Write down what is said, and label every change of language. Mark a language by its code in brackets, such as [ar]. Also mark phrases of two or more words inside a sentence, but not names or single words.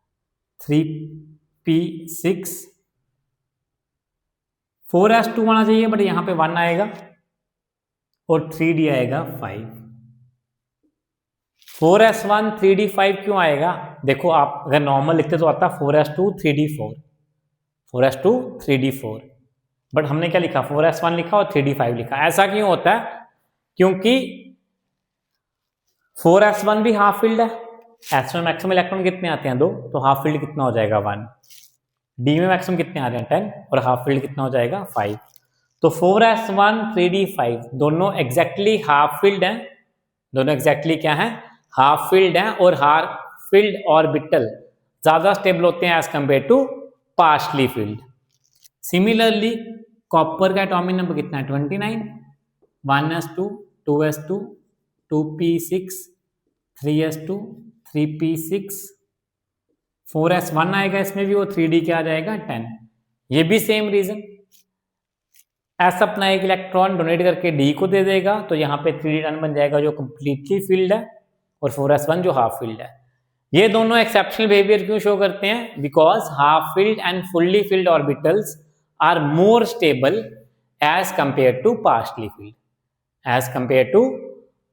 [hi] 3p6। 4s2 आना चाहिए, बट यहां पे 1 आएगा, और 3d आएगा 5। 4s1 3d5 क्यों आएगा? देखो आप अगर नॉर्मल लिखते तो आता 4s2 3d4, 4s2 3d4, बट हमने क्या लिखा? 4s1 लिखा और 3d5 लिखा। ऐसा क्यों होता है? क्योंकि 4s1 भी [en] half filled [hi] है, एस में [en] maximum electron [hi] कितने आते हैं? 2, तो [en] half filled [hi] कितना हो जाएगा? 1। डी में मैक्सिमम कितने आ रहे हैं? 10, और [en] half filled [hi] कितना हो जाएगा? 5। तो 4s1 3d5 दोनों [en] exactly half filled [hi] हैं, दोनों एग्जैक्टली क्या हैं? [en] half filled [hi] हैं, और [en] half filled orbital [hi] ज्यादा स्टेबल होते हैं [en] as compared to partially filled. [hi] सिमिलरली कॉपर का [en] atomic number [hi] कितना है? 29, 1s2 2s2 2p6 3s2 3p6, 4s1 आएगा इसमें भी, वो 3d क्या आ जाएगा? 10। ये भी [en] same reason, [hi] एस अपना एक [en] electron donate [hi] करके डी को दे देगा, तो यहाँ पे 3d 10 बन जाएगा जो [en] completely filled [hi] है, और 4s1 जो [en] half filled [hi] है। ये दोनों [en] exceptional behaviour [hi] क्यों शो करते हैं? [en] because half filled and fully filled orbitals are more stable as compared to partially filled, as compared to partially filled.